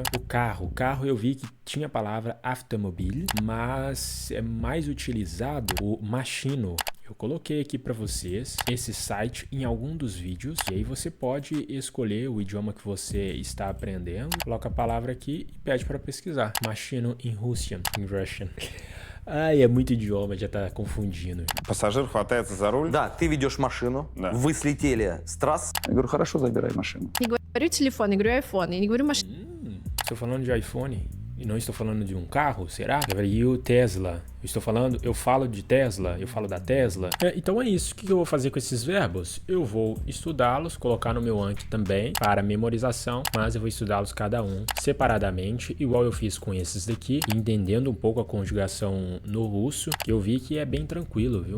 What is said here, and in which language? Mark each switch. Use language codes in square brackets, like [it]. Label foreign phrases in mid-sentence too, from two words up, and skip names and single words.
[pt] O carro eu vi que tinha a palavra автомобиль, mas é mais utilizado o машину. Eu coloquei aqui para vocês esse site em algum dos vídeos e aí você pode escolher o idioma que você está aprendendo, coloca a palavra aqui e pede para pesquisar. [en] Machino in Russian. [pt] Ai, é muito idioma, já tá confundindo. [ru] Пассажир хватается за руль. Да, ты ведешь машину, Да. вы слетели с трассы. Я говорю, хорошо, забирай машину. Не говорю телефон, я говорю iPhone. Я не говорю машина. [pt] Estou falando de iPhone e não estou falando de um carro, será? Eu Tesla. Eu falo de Tesla, eu falo da Tesla. Então é isso. O que eu vou fazer com esses verbos? Eu vou estudá-los, colocar no meu Anki também para memorização, mas eu vou estudá-los cada um separadamente, igual eu fiz com esses daqui, entendendo um pouco a conjugação no russo, que eu vi que é bem tranquilo, viu?